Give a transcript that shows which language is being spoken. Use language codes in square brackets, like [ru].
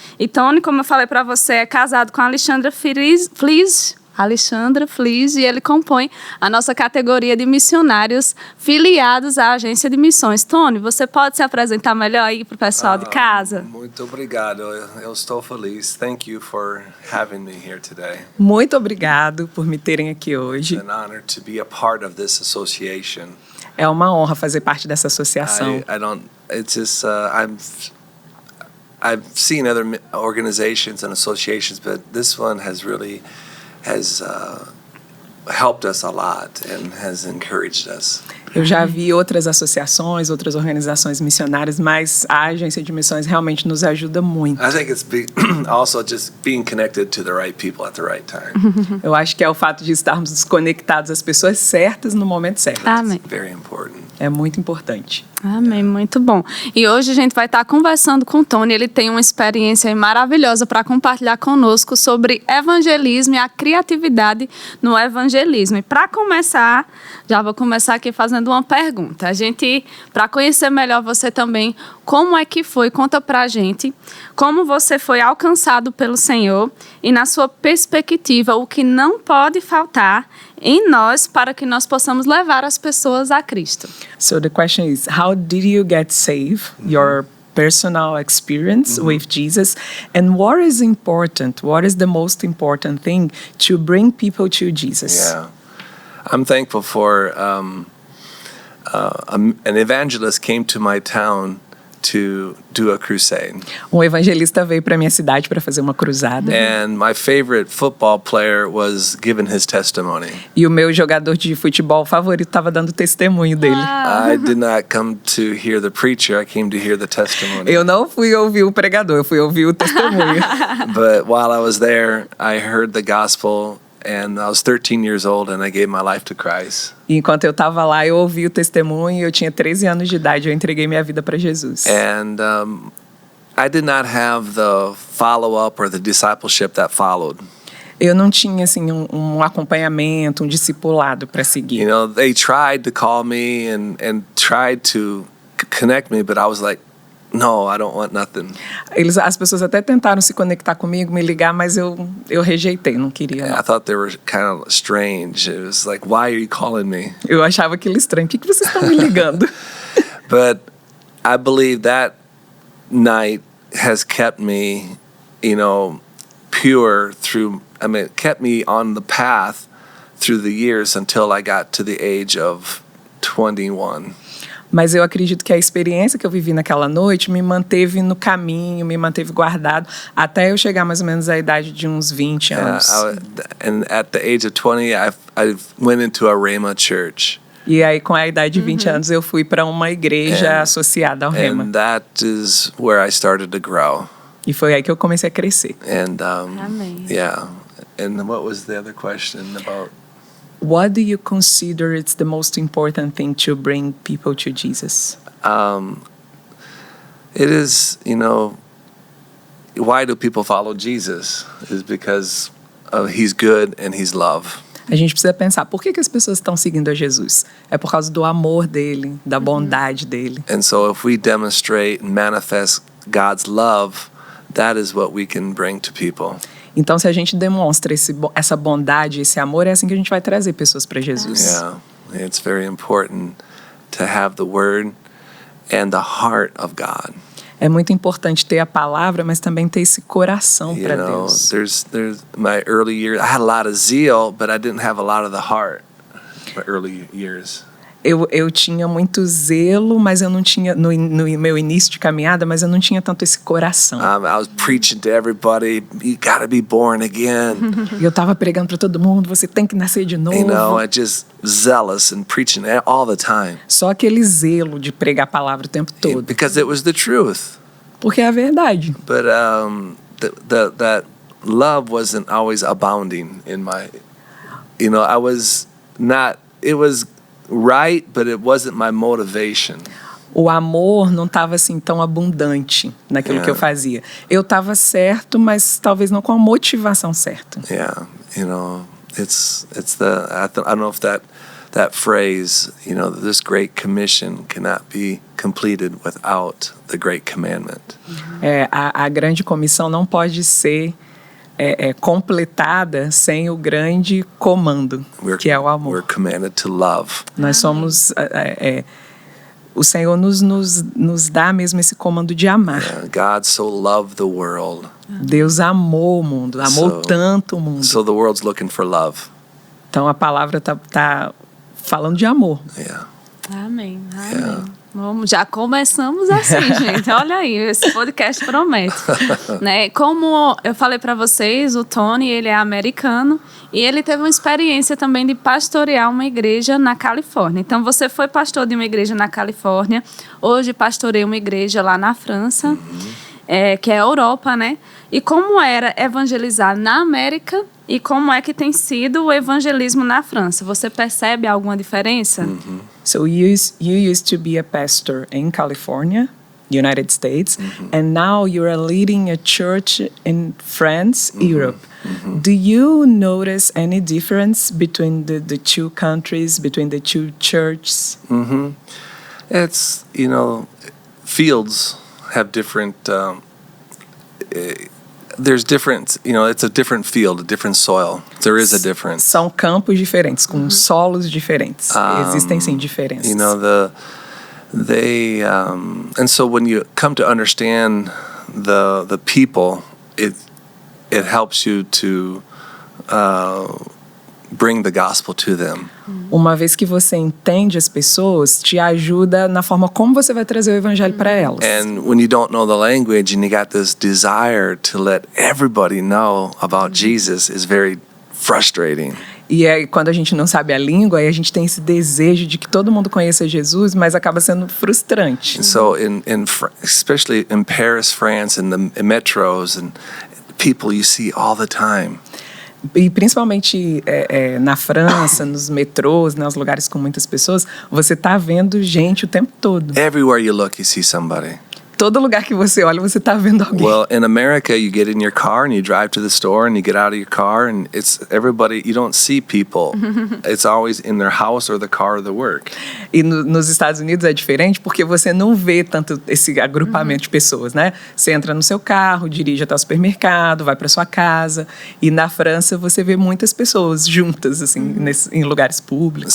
[pt] E Tony, como eu falei para você, é casado com a Alexandra Flies, e ele compõe a nossa categoria de missionários filiados à Agência de Missões. Tony, você pode se apresentar melhor aí para o pessoal de casa? Muito obrigado, eu estou feliz. [en] Thank you for having me here today. [pt] Muito obrigado por me terem aqui hoje. [en] It's an honor to be a part of this association. [pt] É uma honra fazer parte dessa associação. [en] I've seen other organizations and associations, but this one has helped us a lot and has encouraged us. [pt] Eu já vi outras associações, outras organizações missionárias, mas a Agência de Missões realmente nos ajuda muito. [en] I think it's also just being connected to the right people at the right time. [pt] Eu acho que é o fato de estarmos conectados às pessoas certas no momento certo. Amém. [en] It's very important. [pt] É muito importante. Amém, muito bom. E hoje a gente vai estar conversando com o Tony. Ele tem uma experiência maravilhosa para compartilhar conosco sobre evangelismo e a criatividade no evangelismo. E para começar, já vou começar aqui fazendo uma pergunta. Para conhecer melhor você também, como é que foi? Conta pra gente como você foi alcançado pelo Senhor e, na sua perspectiva, o que não pode faltar em nós para que nós possamos levar as pessoas a Cristo. [en] So the question is, how did you get saved? Your personal experience with Jesus, and what is important? What is the most important thing to bring people to Jesus? Yeah, I'm thankful for an evangelist came to my town to do a crusade. [pt] Um evangelista veio para minha cidade para fazer uma cruzada. [en] And my favorite football player was giving his testimony. [pt] E o meu jogador de futebol favorito estava dando testemunho dele. [en] I did not come to hear the preacher, I came to hear the testimony. [pt] Eu não fui ouvir o pregador, eu fui ouvir o testemunho. [en] But while I was there, I heard the gospel. And I was 13 years old and I gave my life to Christ. [pt] E enquanto eu estava lá, eu ouvi o testemunho, eu tinha 13 anos de idade, eu entreguei minha vida para Jesus. [en] And I did not have the follow-up or the discipleship that followed. [pt] Eu não tinha assim um acompanhamento, um discipulado para seguir. [en] You know, they tried to call me and tried to connect me, but I was like, no, I don't want nothing. [pt] As pessoas até tentaram se conectar comigo, me ligar, mas eu rejeitei, não queria. Não. [en] I thought they were kind of strange. It was like, why are you calling me? [pt] Eu achava aquilo estranho. Por que vocês estão me ligando? [en] But I believe that night has kept me, pure it kept me on the path through the years until I got to the age of 21. [pt] Mas eu acredito que a experiência que eu vivi naquela noite me manteve no caminho, me manteve guardado, até eu chegar mais ou menos à idade de uns 20 anos. [en] And at the age of 20, I went into a Rhema church. [pt] E aí, com a idade de 20 anos, eu fui para uma igreja associada ao Rema. [en] And that is where I started to grow. [pt] E foi aí que eu comecei a crescer. [en] And [pt] Amém. [en] yeah. And what was the other question about? What do you consider it's the most important thing to bring people to Jesus? It is, you know, why do people follow Jesus? Is because he's good and he's love. [pt] A gente precisa pensar, por que as pessoas estão seguindo a Jesus? É por causa do amor dele, da bondade dele. [en] And so if we demonstrate and manifest God's love, that is what we can bring to people. [pt] Então, se a gente demonstra essa bondade, esse amor, é assim que a gente vai trazer pessoas para Jesus. [en] Yeah. It's very important to have the word and the heart of God. [pt] É muito importante ter a palavra, mas também ter esse coração [en] You [pt] para [en] know, [pt] Deus. [en] there's my early years. I had a lot of zeal, but I didn't have a lot of the heart. My early years. [pt] Eu tinha muito zelo, mas eu não tinha, no meu início de caminhada, mas eu não tinha tanto esse coração. [en] I was preaching to everybody, you gotta be born again. [pt] E eu estava pregando para todo mundo, você tem que nascer de novo. [en] You know, I just zealous and preaching all the time. [pt] Só aquele zelo de pregar a palavra o tempo todo. [en] Because it was the truth. [pt] Porque é a verdade. [en] But that love wasn't always abounding in my, you know, I was not, it was right, but it wasn't my motivation. [pt] O amor não estava assim tão abundante naquilo que eu fazia. Eu estava certo, mas talvez não com a motivação certa. [en] Yeah, you know, it's the I don't know if that phrase, you know, this great commission cannot be completed without the great commandment. [pt] A grande comissão não pode ser completada sem o grande comando, que é o amor. [en] We're commanded to love. [pt] Nós somos o Senhor nos dá mesmo esse comando de amar. [en] Yeah, God so loved the world. [pt] Deus amou o mundo, amou tanto o mundo. [en] So the world's looking for love. [pt] Então a palavra tá falando de amor. [en] Yeah. [pt] Amém. [en] Yeah. [pt] Vamos, já começamos assim, gente. Olha aí, esse podcast promete. Né? Como eu falei para vocês, o Tony, ele é americano e ele teve uma experiência também de pastorear uma igreja na Califórnia. Então, você foi pastor de uma igreja na Califórnia, hoje pastorei uma igreja lá na França, que é a Europa, né? E como era evangelizar na América e como é que tem sido o evangelismo na França? Você percebe alguma diferença? [en] So you used to be a pastor in California, United States, and now you're leading a church in France, Europe. Do you notice any difference between the two countries, between the two churches? It's, you know, fields have different there's different, you know, it's a different field, a different soil. There is a difference. [pt] São campos diferentes, com solos diferentes. Existem sim diferenças. [en] You know, and so when you come to understand the people, it helps you to bring the gospel to them. [pt] Uma vez que você entende as pessoas, te ajuda na forma como você vai trazer o evangelho para elas. [en] And when you don't know the language and you got this desire to let everybody know about Jesus is very frustrating. [pt] E aí, quando a gente não sabe a língua, aí a gente tem esse desejo de que todo mundo conheça Jesus, mas acaba sendo frustrante. [en] And so especially in Paris, France, in the metros and people you see all the time. [pt] E principalmente na França, nos metrôs, nos lugares com muitas pessoas, você tá vendo gente o tempo todo. [en] Everywhere you look, you see somebody. [pt] Todo lugar que você olha, você tá vendo alguém. [en] Well, in America, you get in your car and you drive to the store and you get out of your car and it's everybody, you don't see people. It's always in their house or the car or the work. [pt] E nos Estados Unidos é diferente porque você não vê tanto esse agrupamento de pessoas, né? Você entra no seu carro, dirige até o supermercado, vai para sua casa. E na França você vê muitas pessoas juntas, assim, em lugares públicos.